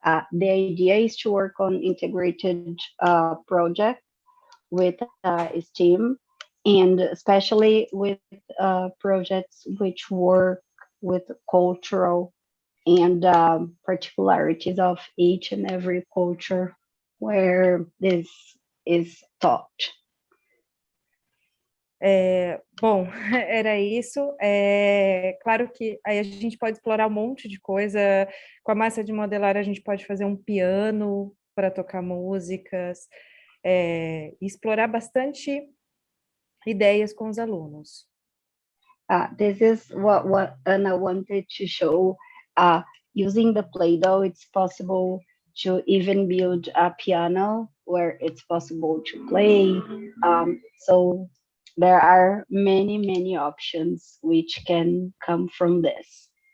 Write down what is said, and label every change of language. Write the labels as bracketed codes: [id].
[en] The idea is to work on integrated project with STEAM, and especially with projects which work with cultural and particularities of each and every culture where this is taught. [pt] Bom, era isso. Claro que aí a gente pode explorar um monte de coisa. Com a massa de modelar, a gente pode fazer um piano para tocar músicas, explorar bastante ideias com os alunos. [en] This is what Anna wanted to show. Using the Play-Doh, it's possible to even build a piano where it's possible to play. So there are many, many options which can come from this.